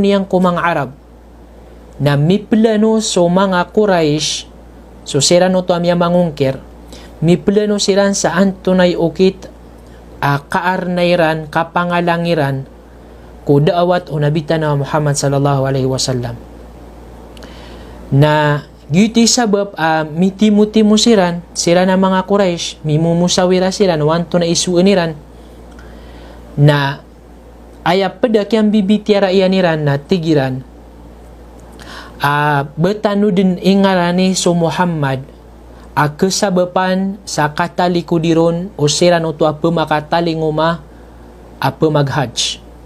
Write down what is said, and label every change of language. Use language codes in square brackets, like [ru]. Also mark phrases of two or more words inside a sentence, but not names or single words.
[mrw] niyang ko mga Arab na miplano so mga Quraish so sirano to amya mangungkir miplano siran sa antunay ukit kaarnayran kapangalangiran ko daawat o nabitan na Muhammad [ar] صلى الله عليه وسلم [mrw] na Giti sabab mitimu-timu siran sira na mga Quraysh, mimumusawira siran wanto na isuuniran na ayap pedak yang bibitiara ianiran na tigiran betanu din ingarani so Muhammad kesabapan sa katali-kudiron o siran uto apa makatali nguma apa maghaj.